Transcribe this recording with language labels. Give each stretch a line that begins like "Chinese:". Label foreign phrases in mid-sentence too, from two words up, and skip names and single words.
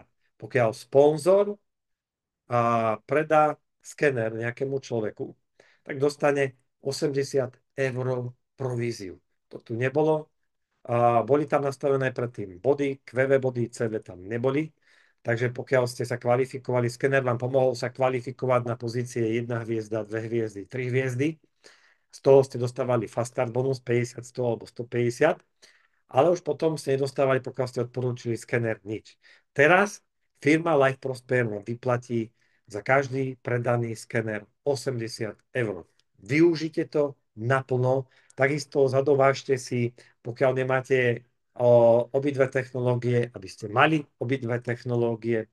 Slovak: Pokiaľ sponzor predá skener nejakému človeku, tak dostane 80 eur províziu. To tu nebolo. Boli tam nastavené predtým body, QV body, CV tam neboli. Takže pokiaľ ste sa kvalifikovali, skener vám pomohol sa kvalifikovať na pozície 1 hviezda, 2 hviezdy, 3 hviezdy. Z toho ste dostávali
English: fast start bonus
Slovak: 50, 100 alebo 150. Ale už potom ste nedostávali, pokiaľ ste odporúčili skener, nič. Teraz firma Life Prosper vám vyplatí za každý predaný skener 80 eur. Využite to naplno, takisto zadovážte si, pokiaľ nemáte obidve technológie, aby ste mali obidve technológie.